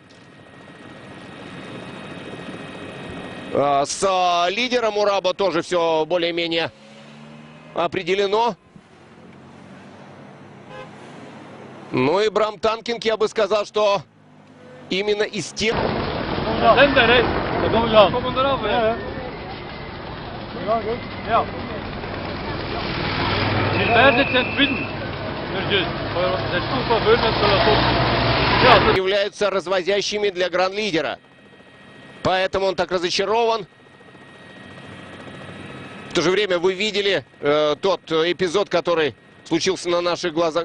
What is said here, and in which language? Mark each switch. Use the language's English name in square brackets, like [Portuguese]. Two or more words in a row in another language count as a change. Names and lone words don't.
[Russian] С лидером у Раба тоже все более-менее определено. Ну и Брам Танкинг, я бы сказал, что именно из тех... [Dutch] Ja. Kom eraf, ja. Ja. [Russian] Являются развозящими для гран-лидера. Поэтому он так разочарован. В то же время вы видели тот эпизод, который случился на наших глазах.